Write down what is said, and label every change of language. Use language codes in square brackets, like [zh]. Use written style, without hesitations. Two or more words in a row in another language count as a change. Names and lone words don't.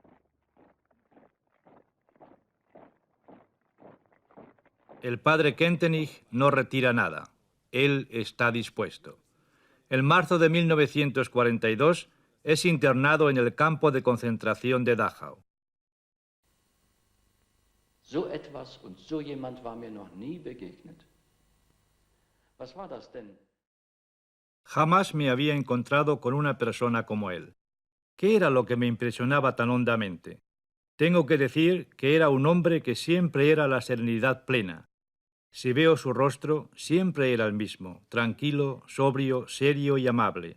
[es] El padre Kentenich no retira nada. Él está dispuesto. En marzo de 1942 es internado en el campo de concentración de Dachau. [de] So etwas und so jemand war mir noch nie begegnet. Was war das denn? [es] Jamás me había encontrado con una persona como él. ¿Qué era lo que me impresionaba tan hondamente? Tengo que decir que era un hombre que siempre era la serenidad plena. Si veo su rostro, siempre era el mismo, tranquilo, sobrio, serio y amable.